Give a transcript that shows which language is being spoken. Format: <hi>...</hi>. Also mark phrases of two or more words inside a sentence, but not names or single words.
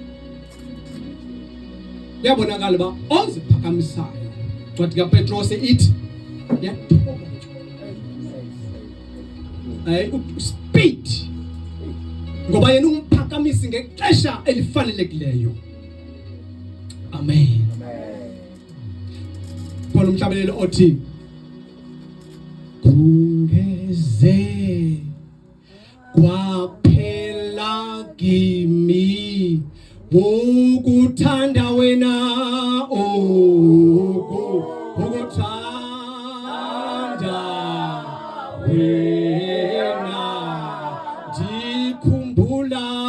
<xh>uyabonakala ba oziphakamisayo cwadi kaPetros ithi yathoba speed ngoba yena umphakamisi ngexesha elifanelekileyo amen</xh> <zu>Paul umhlabelelo othi kungeze kwaphela kimi ukuthanda wena</zu> <xh>ukuthanda wena ndikhumbula</xh>